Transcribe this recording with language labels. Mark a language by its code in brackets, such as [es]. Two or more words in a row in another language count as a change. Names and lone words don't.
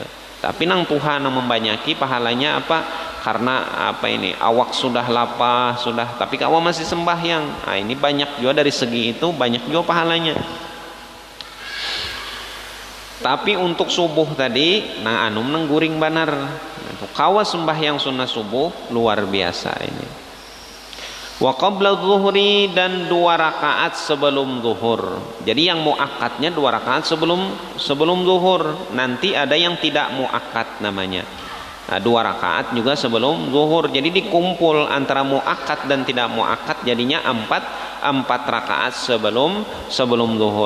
[bjn] Tapi nang tuha nang membanyaki pahalanya apa? Karena awak sudah lapah sudah, tapi kawa masih sembahyang. Nah ini banyak juga dari segi itu, banyak juga pahalanya. Tapi untuk subuh tadi, nah anum nang guring banar. Kawa sembahyang sunnah subuh luar biasa ini. [ar] وقبل الظهر, [id] dan 2 rakaat sebelum zuhur. Jadi yang muakkadnya 2 rakaat sebelum zuhur. Nanti ada yang tidak muakkad namanya. Nah, 2 rakaat juga sebelum zuhur. Jadi dikumpul antara muakkad dan tidak muakkad, jadinya 4 rakaat sebelum zuhur.